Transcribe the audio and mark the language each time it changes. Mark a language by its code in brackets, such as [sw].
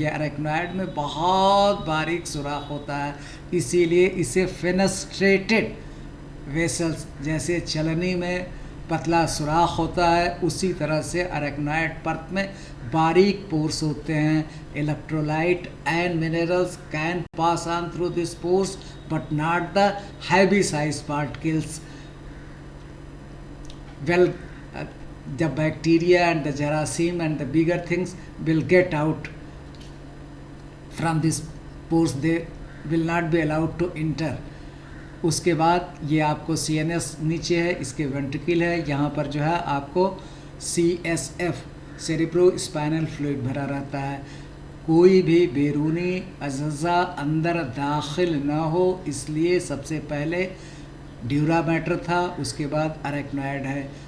[hi] ये अरेक्नॉइड में बहुत बारीक सुराख होता है, इसीलिए इसे फेनस्ट्रेटेड वेसल्स, जैसे चलनी में पतला सुराख होता है उसी तरह से अरेक्नॉइड परत में बारीक पोर्स होते हैं। [en] Electrolyte and minerals can pass on through this pores but not the heavy size particles. Well the bacteria and the jarasim and the bigger things will get out from this pores, they will not be allowed to enter. [hi] उसके बाद ये आपको CNS नीचे है, इसके ventricle है, यहाँ पर जो है आपको CSF सेरेब्रो स्पाइनल फ्लूइड भरा रहता है। कोई भी बैरूनी अज़्ज़ा अंदर दाखिल ना हो, इसलिए सबसे पहले ड्यूरा मैटर था, उसके बाद अरेक्नॉइड है।